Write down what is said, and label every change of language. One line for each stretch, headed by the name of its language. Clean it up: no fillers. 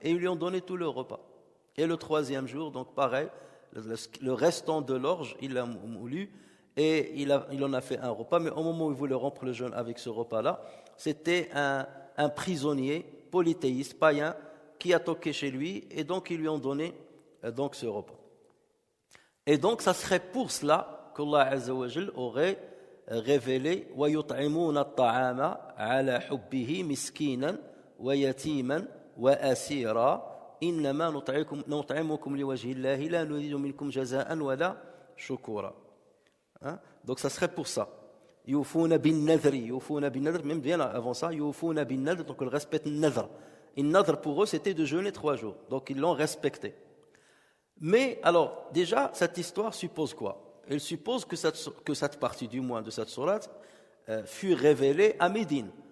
French: Et ils lui ont donné tout le repas. Et le troisième jour, donc pareil, le restant de l'orge, il l'a moulu. Et il en a fait un repas. Mais au moment où il voulait rompre le jeûne avec ce repas-là, c'était un prisonnier polythéiste, païen, qui a toqué chez lui. Et donc, ils lui ont donné donc ce repas. Et donc, ça serait pour cela qu'Allah Azza wa Jal aurait révélé
Arabic: وَيُطْعِمُونَ الطَّعَامَ عَلَى حُبِّهِ مِسْكِينًا وَيَتِيمًا وَأَسِيرًا إِنَّمَا نُطْعِمُكُمْ لِوَجْهِ اللَّهِ لَا نُرِيدُ مِنكُمْ جَزَاءً وَلَا شُكُورًا.
French: Donc, ça serait pour ça.
Arabic: يُوفُونَ بِالنَّذْرِ,
French: même bien avant ça, يُوفُونَ بِالنَّذْرِ, donc ils respectent le nadr. Et le nadr pour eux, c'était de jeûner 3 jours. Donc, ils l'ont respecté. Mais alors, déjà, cette histoire suppose quoi? Elle suppose que cette partie, du moins de cette sourate, fut révélée à Médine.